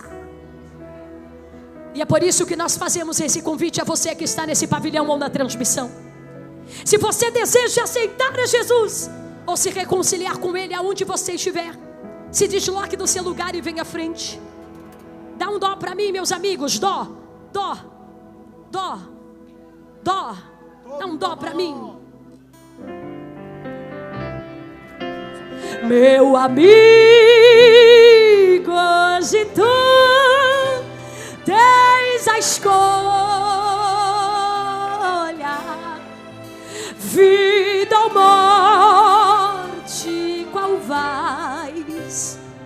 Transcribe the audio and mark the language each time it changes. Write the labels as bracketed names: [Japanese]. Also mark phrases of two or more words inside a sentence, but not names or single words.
[Portuguese] E é por isso que nós fazemos esse convite a você que está nesse pavilhão ou na transmissão. Se você deseja aceitar a Jesus, ou se reconciliar com Ele aonde você estiver, se desloque do seu lugar e venha à frente. Dá um dó para mim, meus amigos. Dó, dó, dó, dó. Dá um dó para mim. Meu amigo, hoje tu tens a escolha, vida ou morte, qual vais?